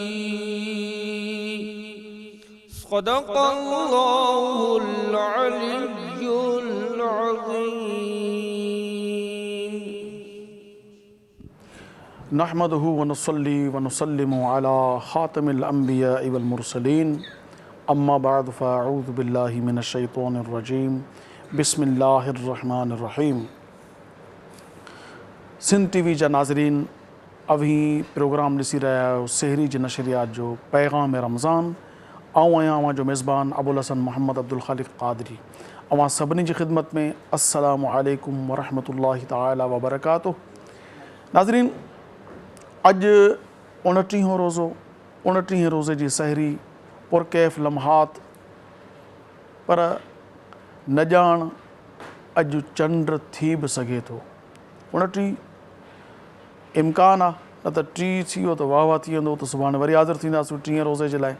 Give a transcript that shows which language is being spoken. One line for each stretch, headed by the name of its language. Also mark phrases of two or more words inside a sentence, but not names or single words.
Arabic: صدق الله العلي العظيم. نحمده ونصلي ونسلم على خاتم الأنبياء والمرسلين. أما بعد فأعوذ بالله من الشيطان الرجيم. بسم الله الرحمن الرحيم.
Sindhi: सिंध टीवी जा नाज़रीन, अभी प्रोग्राम ॾिसी रहिया आहियो सहरी जी नशरियात जो पैगाम रमज़ान। आऊं आहियां अवां जो मेज़बान अबुल हसन मोहम्मद अब्दुल ख़ालिक़ क़ादरी। अवां सभिनी जी ख़िदमत में
Arabic: السلام عليكم ورحمة الله تعالى وبركاته.
Sindhi: नाज़रीन, अॼु 29 रोज़ो, 29 रोज़े जी सहरी पुरकैफ़ लम्हात, पर न ॼाण अॼु चंड थी बि सघे थो। 29 इम्कान आहे, न त 30 थी वियो त वाह वाह थी वेंदो, त सुभाणे वरी हाज़िर थींदासीं 30 रोज़े जे लाइ।